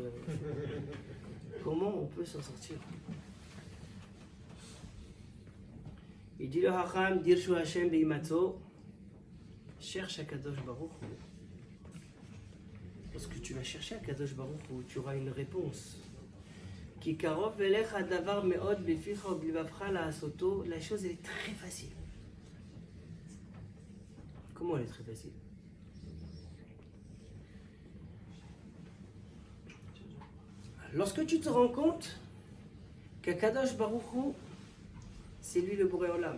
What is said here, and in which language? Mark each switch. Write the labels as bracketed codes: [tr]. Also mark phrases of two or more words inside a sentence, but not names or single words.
[fr] Comment on peut s'en sortir? Il dit le Hacham, [he] דרשו השם בהמצאו, [fr] cherche [he] הקדוש ברוך הוא. [fr] Lorsque tu vas chercher [he] הקדוש ברוך הוא, [fr] tu auras une réponse. [he] כי קרוב אליך הדבר מאד בפיך ובלבבך לעשותו. [fr] La chose elle est très facile. Comment elle est très facile? Lorsque tu te rends compte qu' [he] הקדוש ברוך הוא, [fr] c'est lui le [he] בורא עולם.